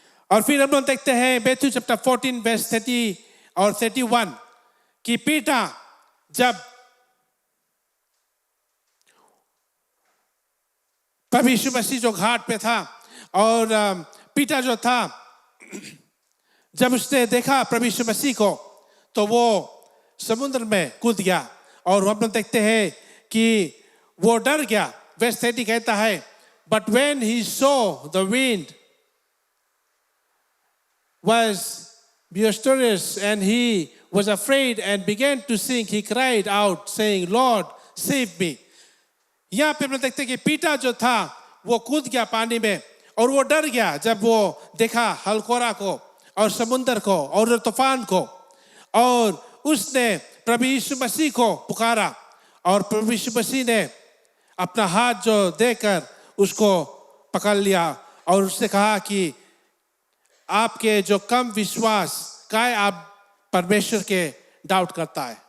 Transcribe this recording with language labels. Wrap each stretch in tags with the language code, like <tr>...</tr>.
<hi>और फिर हम लोग देखते हैं मैथ्यू चैप्टर 14 वर्स 30 और 31 कि पीटर जब प्रभु यीशु मसीह जो घाट पे था और पीटर जो था जब उसने देखा प्रभु यीशु मसीह को तो वो समुद्र में कूद गया। और हम लोग देखते हैं कि वो डर गया। वर्स 30 कहता है,</hi> <en>but when he saw the wind was boisterous and he was afraid and began to sink, he cried out saying, Lord, save me.</en> <hi>यहाँ पे हम लोग देखते हैं कि पीटर जो था वो कूद गया पानी में और वो डर गया जब वो देखा हलकोरा को और समुंदर को और तूफान को, और उसने प्रभु यीशु मसीह को पुकारा और प्रभु यीशु मसीह ने अपना हाथ जो देकर उसको पकड़ लिया और उससे कहा कि आपके जो कम विश्वास का आप परमेश्वर के डाउट करता है।</hi>